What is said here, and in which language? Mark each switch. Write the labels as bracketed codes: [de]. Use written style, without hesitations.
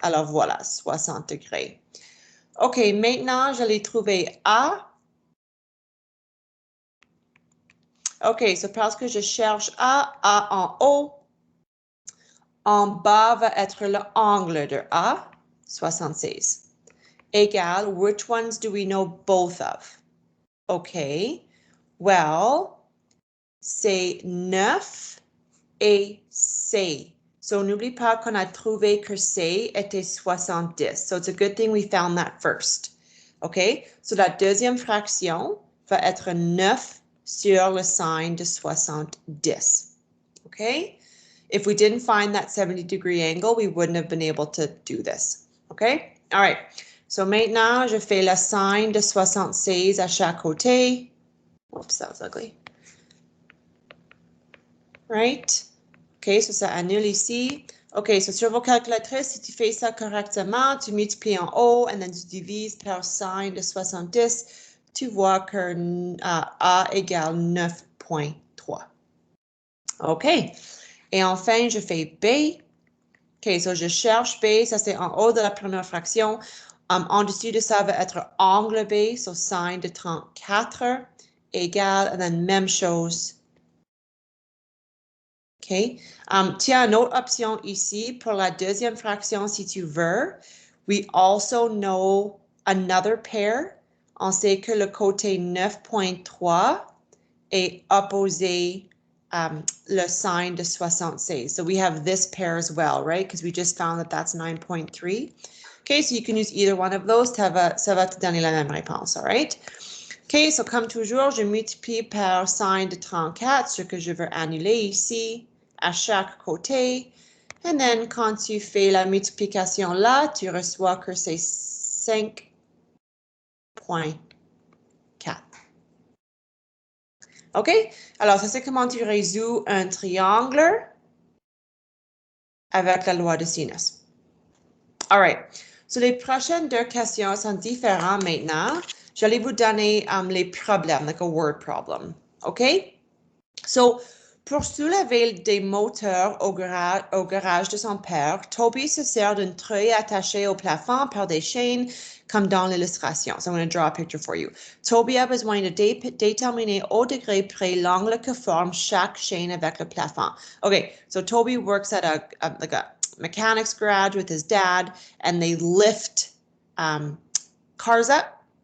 [fr] Alors voilà, 60 degrés. OK, maintenant, j'allais trouver A. OK, so parce que je cherche A en haut, en bas va être le angle de A, 76. [en] Égal, which ones do we know both of? [fr] OK, well, c'est 9 et C. So, n'oublie pas qu'on a trouvé que C était 70. [en] So, it's a good thing we found that first. [fr] OK, so la deuxième fraction va être 9 sur le signe de 70. OK? [en] If we didn't find that 70-degree angle, we wouldn't have been able to do this. OK? All right. [fr] So maintenant, je fais le signe de 76 à chaque côté. [en] Oops, that was ugly. [fr] Right? OK, so ça annule ici. OK, so sur vos calculatrices, si tu fais ça correctement, tu multiplies en haut et then tu divises par signe de 70, tu vois que A égale 9,3. OK. Et enfin, je fais B. OK, so je cherche B, ça c'est en haut de la première fraction. En dessous de ça va être angle B, so signe de 34 égale, et then même chose. OK. Tu as une autre option ici pour la deuxième fraction si tu veux. [en] We also know another pair. [fr] On sait que le côté 9,3 est opposé le signe de 76. [en] So we have this pair as well, right? Because we just found that that's 9.3. Okay, so you can use either one of those. [fr] Ça va te donner la même réponse, [en] all right? [fr] OK, so comme toujours, je multiplie par signe de 34, ce que je veux annuler ici, à chaque côté. And then, quand tu fais la multiplication là, tu reçois que c'est 5,4. OK? Alors, ça, c'est comment tu résous un triangle avec la loi de sinus. All right. So, les prochaines deux questions sont différentes maintenant. J'allais vous donner les problèmes, [en] like a word problem. [fr] OK? So, pour soulever des moteurs au garage de son père, Toby se sert d'une treuille attachée au plafond par des chaînes, comme dans l'illustration. [en] So I'm going to draw a picture for you. [fr] Toby a besoin de déterminer au degré près l'angle que forme chaque chaîne avec le plafond. [en] Okay, so Toby works at a mechanics garage with his dad, and they lift cars up.